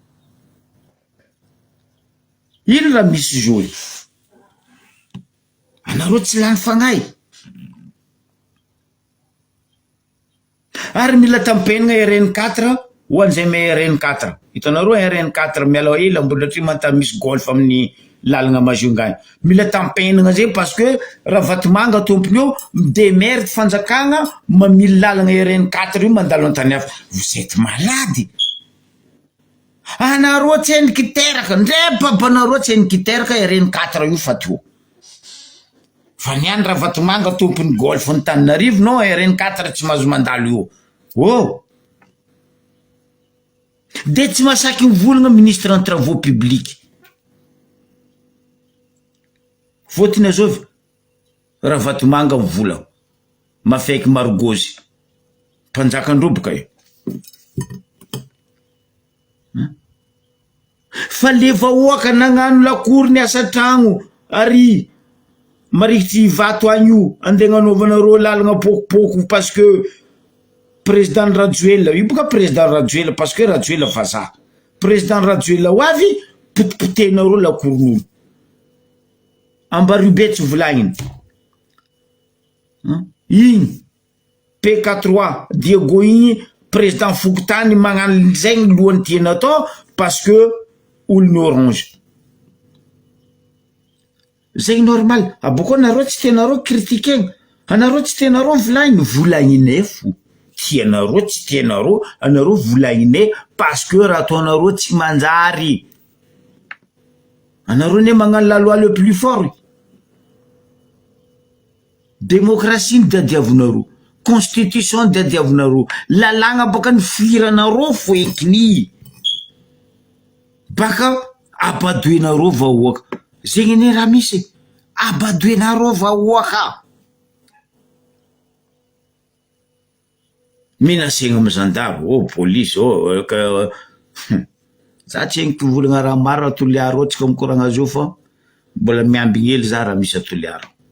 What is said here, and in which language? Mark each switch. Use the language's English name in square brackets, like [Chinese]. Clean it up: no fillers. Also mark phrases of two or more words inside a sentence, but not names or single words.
[Malagasy] ino raha misy zoy anareo tsy lany fagnay ary mila tampenagna RN4 ho an'izay me RN4 hitanareo RN4 miala ela mbola tri manta misy golf amin'ny lalagna Majungany mila tampenagna zay [French] parce que [Malagasy] Ravatomanga tompony io midemerde fanjakagna mamily lalagna RN4 io mandalo antany hafa [French] vous êtes [Malagasy] malady anareo tsy eniky teraka ndre babanareo tsy eniky teraka RN4 io fa to fa niany Ravatomanga tompony golf ny Tananarivo non RN4 tsy mahazo mandalo io de tsy masaky mivolagna [French] ministre en travaux publics [Malagasy] fotony azovy Ravatomanga mivolagna mafaiky Margozy mpanjakandroboka io fa le vahoaka nagnano lakory ny asa tragno ary marikitry vato agny io andeha gnanaovanareo lalagna pokopoko [French] parce que [Malagasy] président Rajoelina io boka président Rajoelina [French] parce que [Malagasy] Rajoelina vazaha président Rajoelina ho avy potipotenareo lakoron'olo Ambaribetsy volagniny igny PK3 Diego igny président Fokotany magnano zegny lohany tiana atao [French] parce que [Malagasy] olony orange zegny normal aboko anareo tsy tianareo critiquegna anareo tsy tianareo volagnine fo tianareo tsy tianareo anareo volagnine [French] parce que [Malagasy] raha ataonareo tsy manjary anareo ne magnano [French] la loi le plus fort [Malagasy] démocratie ny diadiavonareo constitution ny diadiavonareo lalagna baka ny firanareo fo ekiny baka abadoenareo vahoaka zegny ne raha misy abadoenareo vahoaka menasegna amy gendarme police za tsy egniko volagna raha maro atoliaro tsika mikoragna azy io fa mbola miambigny hely za raha misy atoliaro